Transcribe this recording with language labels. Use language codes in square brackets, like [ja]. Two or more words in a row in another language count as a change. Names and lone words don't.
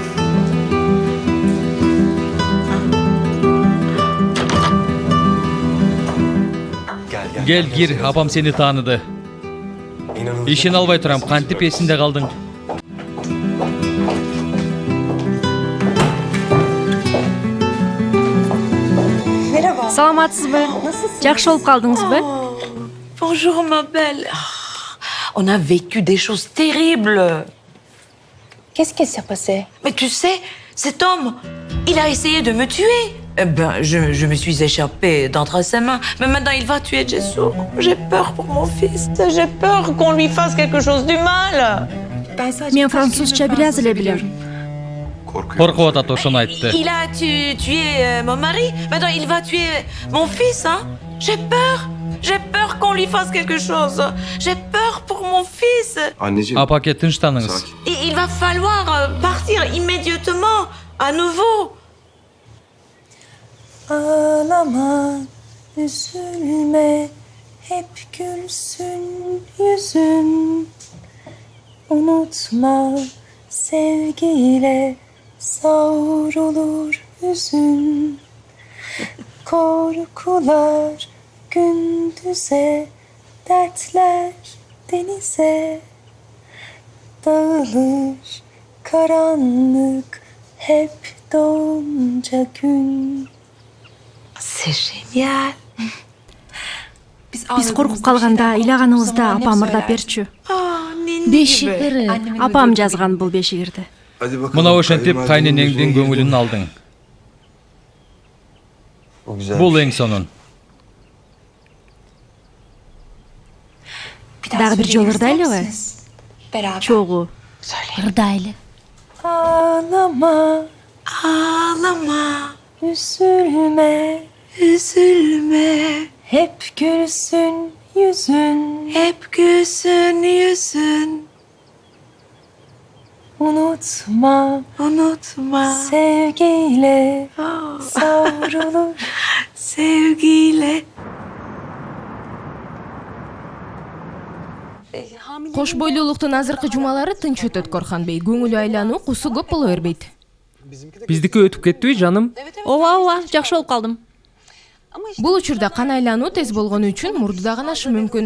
[ky] Гел, кир, апам сени тааныды. Ишин албай турам, кантип эсинде калдың? Саламатсызбы? Жакшы болуп калдыңызбы? [fr] Bonjour ma belle. On a vécu des choses terribles. Qu'est-ce qui s'est passé? Mais tu sais, cet homme, il a essayé de me tuer. Eh ben, je me suis échappée d'entre ses mains. Mais maintenant, il va tuer Jessour. J'ai peur pour mon fils. J'ai peur qu'on lui fasse quelque chose du mal. [ky] Мен французча бир аз эле билем. Коркуп атат, ошону айтты. [fr] Il a tué mon mari. Maintenant, il va tuer mon fils, hein. J'ai peur. J'ai peur qu'on lui fasse quelque chose. J'ai peur pour mon fils. [ky] Апаке, тынчтаныңыз. [fr] Il va falloir partir immédiatement, à nouveau. [tr] Ağlama, üzülme, hep gülsün yüzün. Unutma, sevgiyle savrulur hüzün. Korkular gündüze, dertler denize. Dağılır karanlık hep doğunca gün. [fr] C'est génial. [ky] Биз коркуп калганда ыйлаганыбызда апам ырдап берчү. Бешигири. Апам жазган бул бешигирди. Мынау ошентип кайненеңдин көңүлүн алдың. Бул эң сонун. Дагы бир жолу ырдайлыбы? Чогуу. Ырдайлы. [tr] Ağlama, ağlama, üzülme, üzülme. Hep gülsün yüzün, hep gülsün yüzün. Unutma, unutma, sevgiyle savrulur, sevgiyle. [ky] Кош бойлуулуктун азыркы жумалары тынч өтөт Корхан бей. Көңүлү айлануу, кусу көп боло бербейт. Биздики өтүп кеттиби жаным? Ооба, жакшы болуп калдым. Бул учурда кан айлануу тез болгону үчүн мурду да канашы мүмкүн.